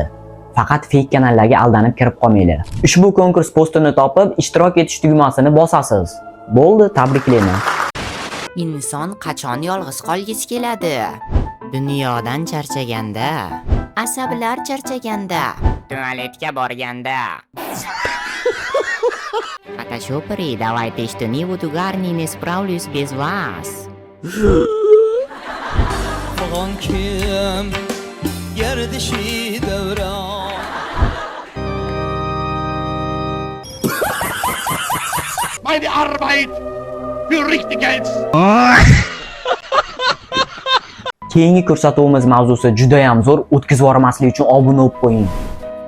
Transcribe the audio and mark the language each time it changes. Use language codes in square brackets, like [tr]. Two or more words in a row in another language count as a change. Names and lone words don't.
[uz] Faqat fake kanallarga aldanib kirib qolmanglar. Ushbu konkurs postini topib, ishtirok etish tugmasini bosasiz. Bo'ldi, tabriklayman. Inson qachon yolg'iz qolgisi keladi? Dunyodan charchaganda, asablar charchaganda, tualetga borganda. [ru] Фотошопери, давайте что-нибудь угарни, не справлюсь без вас. [uz] Fag'on kim gardishi davron. [de] Meine Arbeit [uz] Keyingi ko'rsatuvimiz mavzusi juda ham zo'r, o'tkazib yubormaslik uchun obuna bo'lib qo'ying.